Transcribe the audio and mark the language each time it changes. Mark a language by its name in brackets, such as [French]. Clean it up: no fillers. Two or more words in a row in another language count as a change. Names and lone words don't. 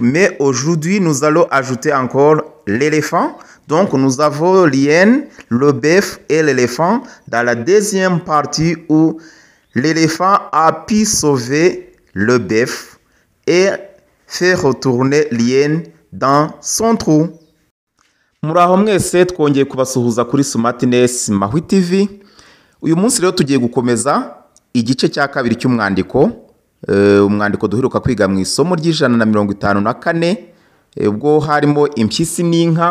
[French] Mais aujourd'hui, nous allons ajouter encore l'éléphant. Donc, nous avons l'hyène, le bœuf et l'éléphant dans la deuxième partie où l'éléphant a pu sauver le bœuf et faire retourner l'hyène dans son trou. [Kinyarwanda] Muraho mwese twongeye kubasuhuza kuri Smartness Maui TV. Uyu munsi rero tugiye gukomeza igice cya kabiri cy'umwandiko. Umwandiko duheruka kwiga mu isomo ry'154 ubwo harimo impyisi n'inka.